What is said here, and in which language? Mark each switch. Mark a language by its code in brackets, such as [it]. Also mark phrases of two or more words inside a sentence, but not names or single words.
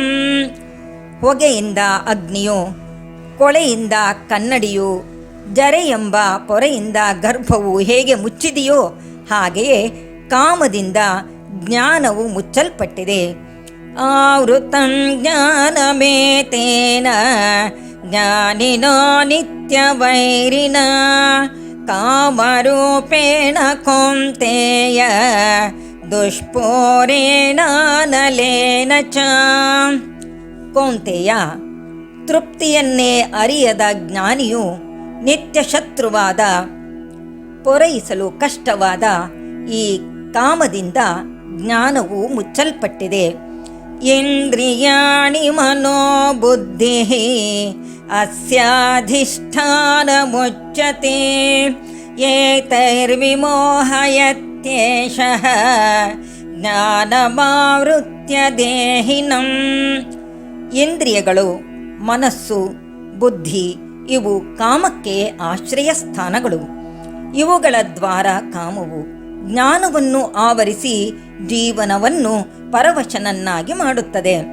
[kn] ಹೊಗೆಯಿಂದ ಅಗ್ನಿಯು, ಕೊಳೆಯಿಂದ ಕನ್ನಡಿಯು, ಜರೆಯೆಂಬ ಪೊರೆಯಿಂದ ಗರ್ಭವು ಹೇಗೆ ಮುಚ್ಚಿದೆಯೋ ಹಾಗೆಯೇ ಕಾಮದಿಂದ ಜ್ಞಾನವು ಮುಚ್ಚಲ್ಪಟ್ಟಿದೆ. [sa] ಆವೃತಂ ಜ್ಞಾನಮೇತೇನ ಜ್ಞಾನಿನೋ ನಿತ್ಯವೈರಿಣ ಕಾಮರೂಪೇಣ ಕೌಂತೆಯ ದುಷ್ಪೋರೇಣಾನಲೇನ ಚ. [kn] ಕೌಂತೆಯ, ತೃಪ್ತಿಯನ್ನೇ ಅರಿಯದ ಜ್ಞಾನಿಯು ನಿತ್ಯ ಶತ್ರುವಾದ, ಪೂರೈಸಲು ಕಷ್ಟವಾದ ಈ ಕಾಮದಿಂದ ಜ್ಞಾನವು ಮುಚ್ಚಲ್ಪಟ್ಟಿದೆ. [sa] ಇಂದ್ರಿಯಾಣಿ ಮನೋಬುದ್ಧಿ ಅಸ್ಯಾಧಿಷ್ಠಾನ ಮುಚ್ಯತೆ ಏತೈರ್ವಿಮೋಹಯತ್ಯೇಷಃ ಜ್ಞಾನಮಾವೃತ್ಯ ದೇಹಿನಂ. [kn] ಇಂದ್ರಿಯಗಳು, ಮನಸ್ಸು, ಬುದ್ಧಿ ಇವು ಕಾಮಕ್ಕೆ ಆಶ್ರಯ ಸ್ಥಾನಗಳು. ಇವುಗಳ ದ್ವಾರ ಕಾಮವು ಜ್ಞಾನವನ್ನು ಆವರಿಸಿ ಜೀವನವನ್ನು ಪರವಶನನ್ನಾಗಿ ಮಾಡುತ್ತದೆ.